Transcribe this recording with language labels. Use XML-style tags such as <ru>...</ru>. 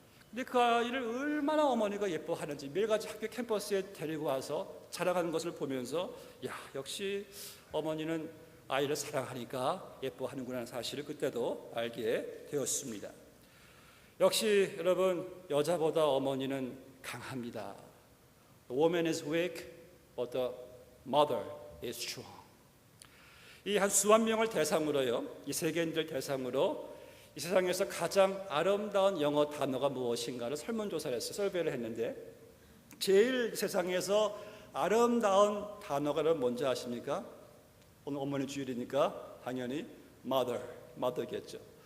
<ko>근데 그 아이를 얼마나 어머니가 예뻐하는지 매일같이 학교 캠퍼스에 데리고 와서 자라가는 것을 보면서 역시 어머니는 아이를 사랑하니까 예뻐하는구나 하는 사실을 그때도 알게 되었습니다. 역시 여러분, 여자보다 어머니는 강합니다.</ko> <en>The woman is weak, but the mother is strong.</en> <ko>이 한 수만 명을 대상으로요, 이 세계인들 대상으로 이 세상에서 가장 아름다운 영어 단어가 무엇인가를 설문조사를 했어요. 설베이를 했는데 제일 세상에서 아름다운 단어가 뭔지 아십니까? 오늘 어머니 주일이니까 당연히 mother겠죠.</ko>